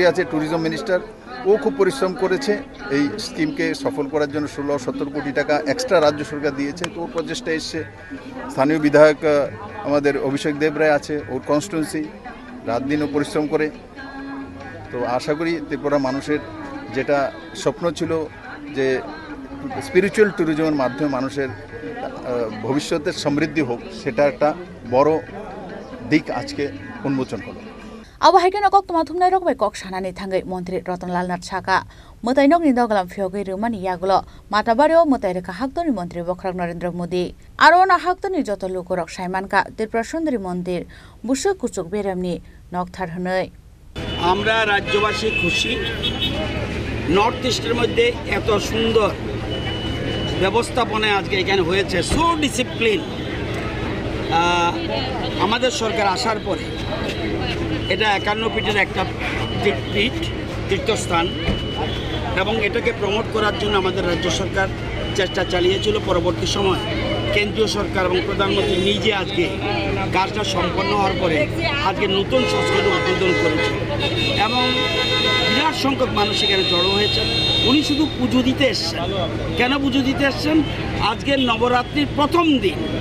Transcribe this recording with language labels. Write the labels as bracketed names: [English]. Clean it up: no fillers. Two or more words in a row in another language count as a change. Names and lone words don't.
[Bangla] আছে [English] tourism minister [Bangla] ও খুব পরিশ্রম করেছে এই স্কিমকে সফল করার জন্য 16-17 কোটি টাকা এক্সট্রা রাজ্য সরকার দিয়েছে তো ওর প্রচেষ্টা এসছে স্থানীয় বিধায়ক আমাদের অভিষেক দেব রায় আছে ওর কনস্টিটুয়েন্সি রাত দিনও পরিশ্রম করে তো আশা করি ত্রিপুরা মানুষের যেটা স্বপ্ন ছিল যে [English] spiritual tourism [Bangla] মাধ্যমে মানুষের ভবিষ্যতের সমৃদ্ধি হোক সেটা একটা বড় দিক আজকে উন্মোচন হলো [Kok Borok] abo haikena kok tuma thumnai rokbai kok sanani thangai Montri Rotanlal Nath Shaka mutai nokni doglam phyogi rumani yaglo mata bario mutai rekha Haktoni Montri Bokra Narendra Modi aro na Haktoni joto lukorok saimanka Tripura Sundari Mondir busuk kuchuk beramni nokthar hnai [Bangla] আমরা রাজ্যবাসী খুশি নর্থ ইস্টের মধ্যে এত সুন্দর ব্যবস্থাপনা আজকে এখানে হয়েছে [English] so discipline [Bangla] আমাদের সরকার আসার পরে এটা 51 ফিটের একটা তীর্থস্থান এবং এটাকে প্রমোট করার জন্য আমাদের রাজ্য সরকার চেষ্টা চালিয়েছিল পরবর্তী সময় কেন্দ্রীয় সরকার এবং প্রধানমন্ত্রী নিজে আজকে কাজটা সম্পন্ন হওয়ার পরে আজকে নতুন সংস্কৃতি উদ্বোধন করেছে এবং বিরাট সংখ্যক মানুষ এখানে জড়ো হয়েছে উনি শুধু পুজো দিতে এসছেন কেন পুজো দিতে এসছেন আজকের নবরাত্রির প্রথম দিন